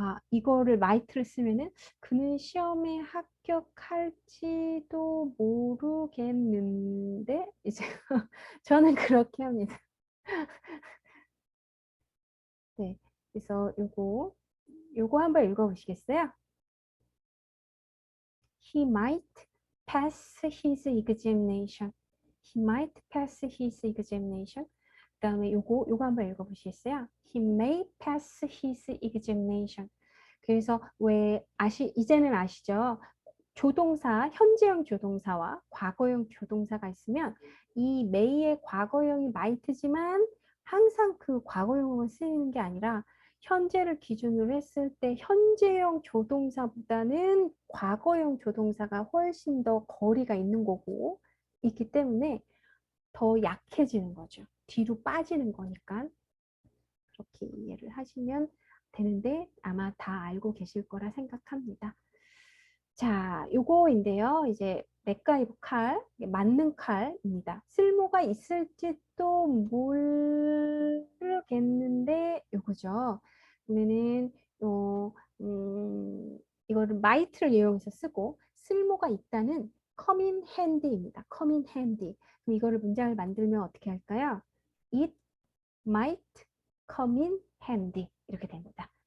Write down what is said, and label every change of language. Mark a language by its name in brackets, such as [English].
[Korean] 이거를 might를 쓰면은 그는 시험에 합격할지도 모르겠는데 이제 저는 그렇게 합니다. 네. 그래서 요거 한번 읽어보시겠어요? [English] He might pass his examination. He might pass his examination. [Korean] 그다음에 요거 한번 읽어보시겠어요? [English] He may pass his examination. [Korean] 그래서 왜 이제는 아시죠? 조동사, 현재형 조동사와 과거형 조동사가 있으면 이 may의 과거형이 might지만 항상 그 과거형으로 쓰이는 게 아니라 현재를 기준으로 했을 때 현재형 조동사보다는 과거형 조동사가 훨씬 더 거리가 있는 거고 있기 때문에 더 약해지는 거죠. 뒤로 빠지는 거니까 그렇게 이해를 하시면 되는데 아마 다 알고 계실 거라 생각합니다. 자, 요거인데요. 이제 맥가이버 칼, 맞는 칼입니다. 쓸모가 있을지도 모르겠는데 요거죠. 그러면은 어, 음, 이거를 might를 이용해서 쓰고 쓸모가 있다는 come in handy 입니다. [English] come in handy. [Korean] 그럼 이거를 문장을 만들면 어떻게 할까요? [English] It might come in handy 이렇게 됩니다.